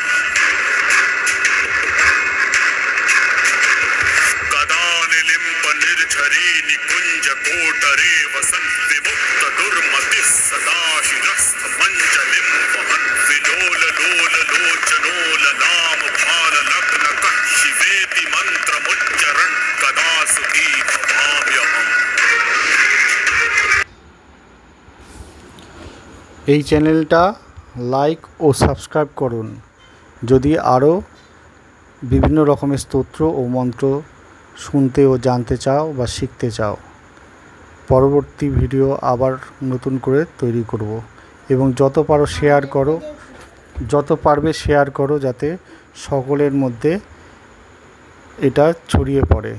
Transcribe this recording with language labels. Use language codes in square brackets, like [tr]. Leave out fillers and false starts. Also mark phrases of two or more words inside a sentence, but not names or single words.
[sa] गदानिलिम्प निर्झरी निकुञ्ज कोटरे वसन् विमुक्त दुर्मतिः सदाशिरस्थ मञ्जलिं वहन् विलोल लोल लोचनोललाम भाल लग्नकः शिवेति मन्त्रमुच्चरन् कदा सुखी भवाम्यहम्। [bn] এই চ্যানেলটা লাইক ও সাবস্ক্রাইব করুন যদি আরও বিভিন্ন রকমের স্তোত্র ও মন্ত্র শুনতে ও জানতে চাও বা শিখতে চাও। পরবর্তী ভিডিও আবার নতুন করে তৈরি করব এবং যত পারো শেয়ার করো, যত পারবে শেয়ার করো যাতে সকলের মধ্যে এটা ছড়িয়ে পড়ে।